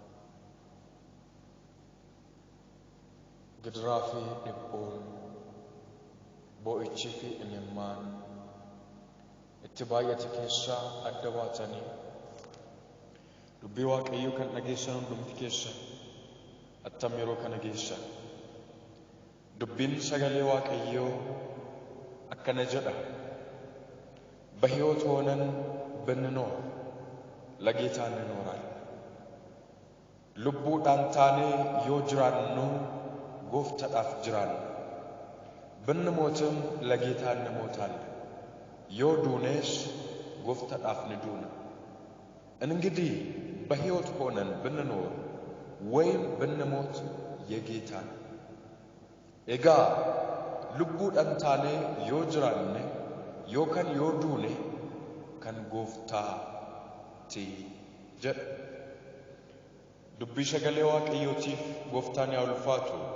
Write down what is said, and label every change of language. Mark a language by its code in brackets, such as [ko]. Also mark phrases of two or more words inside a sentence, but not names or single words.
[om] gidiraa fi dhiphoon boo'ichi fi imimmaan itti baay'ate keessaa adda baatanii dubbii Waaqayyoo kan dhageessan hundumti keessan attam yeroo kana geessan. Dubbiin sagalee Waaqayyoo akkana jedha. [am] በሕይወት ሆነን ብንኖር ለጌታ እንኖራለን። [om] ልቡudhaan taanee yoo jiraannu gooftadhaaf jiraanna. [am] ብንሞትም ለጌታ እንሞታለን። [om] yoo duunes gooftadhaaf ni duuna. [am] እንግዲህ በሕይወት ሆነን ብንኖር ወይም ብንሞት የጌታ ነው። [om] egaa lubbuudhaan taanee yoo jiraanne yookaan yoo duune kan gooftaati jedha. Dubbii sagalee Waaqayyootiif gooftaan yaa ulfaatu.